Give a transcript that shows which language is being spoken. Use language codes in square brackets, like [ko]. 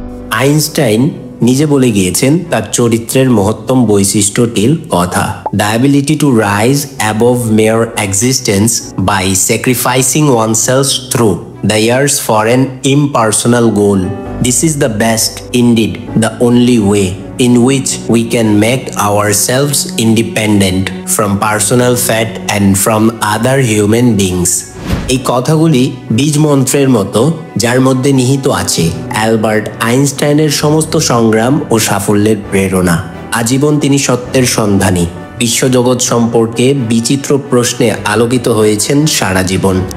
[bn] Einstein নিজে বলে গিয়েছেন তার চরিত্রের মহত্তম বৈশিষ্ট্যটির কথা। [en] The ability to rise above mere existence by sacrificing oneself through the years for an impersonal goal. This is the best, indeed the only way in which we can make ourselves independent from personal fate and from other human beings. [bn] এই কথাগুলি বীজ মন্ত্রের মতো, যার মধ্যে নিহিত আছে Albert আইনস্টাইনের সমস্ত সংগ্রাম ও সাফল্যের প্রেরণা। আজীবন তিনি সত্যের সন্ধানী, বিশ্বজগৎ সম্পর্কে বিচিত্র প্রশ্নে আলোকিত হয়েছেন সারা জীবন।